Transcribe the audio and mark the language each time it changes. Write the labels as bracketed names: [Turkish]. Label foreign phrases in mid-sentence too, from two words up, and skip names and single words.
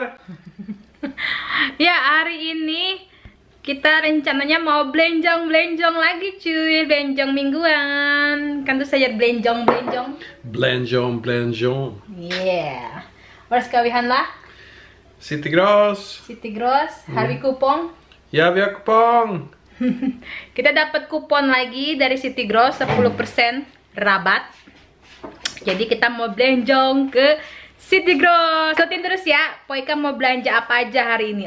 [Indonesian] Ya, hari ini kita rencananya mau belenjong lagi cuy. Belenjong mingguan. Kan tuh saya belenjong. Belenjong. Yeah. Harus kawihan lah. City Gross. Hari kupon. Ya, [Swedish] vi har kupong. [Indonesian] Kita dapat kupon lagi dari City Gross 10% rabat. Jadi kita mau belenjong ke City Gross. Ikutin terus ya. Poika mau belanja apa aja hari ini.